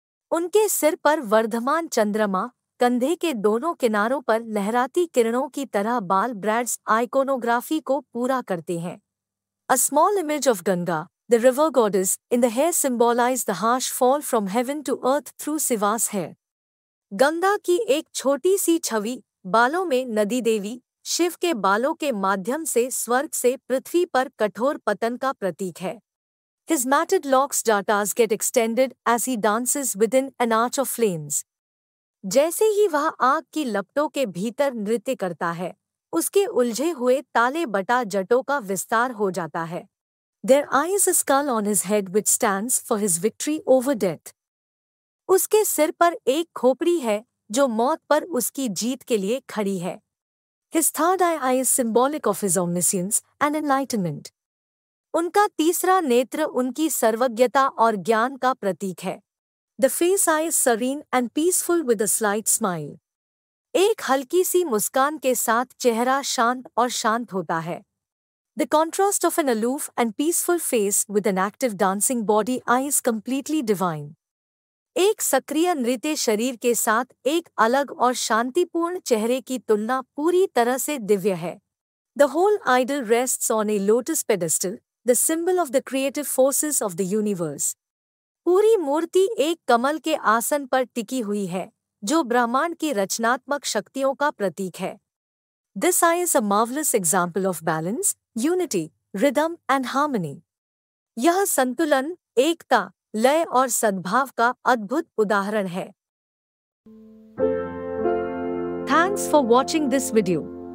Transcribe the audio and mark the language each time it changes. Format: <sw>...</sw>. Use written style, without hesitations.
<hi>उनके सिर पर वर्धमान चंद्रमा, कंधे के दोनों किनारों पर लहराती किरणों की तरह बाल ब्रैड्स आइकोनोग्राफी को पूरा करते हैं.</hi> <en>A small image of Ganga, the river goddess, in the hair symbolize the harsh fall from heaven to earth through Shiva's hair.</en> <hi>Ganga की एक छोटी सी छवि, बालों में नदी देवी, शिव के बालों के माध्यम से स्वर्ग से पृथ्वी पर कठोर पतन का प्रतीक है.</hi> <en>His matted locks dartas get extended as he dances within an arch of flames.</en> <hi>जैसे ही वह आग की लपटों के भीतर नृत्य करता है, उसके उलझे हुए ताले बटा जटों का विस्तार हो जाता है.</hi> <en>There is a skull on his head which stands for his victory over death.</en> <hi>उसके सिर पर एक खोपड़ी है जो मौत पर उसकी जीत के लिए खड़ी है।</hi> <en>His third eye is symbolic of his omniscience and enlightenment.</en> <hi>उनका तीसरा नेत्र उनकी सर्वज्ञता और ज्ञान का प्रतीक है।</hi> <en>The face eye is serene and peaceful with a slight smile.</en> <hi>एक हल्की सी मुस्कान के साथ चेहरा शांत और शांत होता है।</hi> <en>The contrast of an aloof and peaceful face with an active dancing body eye is completely divine.</en> <hi>एक सक्रिय नृत्य शरीर के साथ एक अलग और शांतिपूर्ण चेहरे की तुलना पूरी तरह से दिव्य है।</hi> <en>The whole idol rests on a lotus pedestal, the symbol of the creative forces of the universe.</en> <hi>पूरी मूर्ति एक कमल के आसन पर टिकी हुई है, जो ब्रह्मांड की रचनात्मक शक्तियों का प्रतीक है।</hi> <en>This eye is a marvelous example of balance, unity, rhythm and harmony.</en> <hi>यह संतुलन, एकता, लय और सद्भाव का अद्भुत उदाहरण है।</hi> <en>Thanks for watching this video.</en>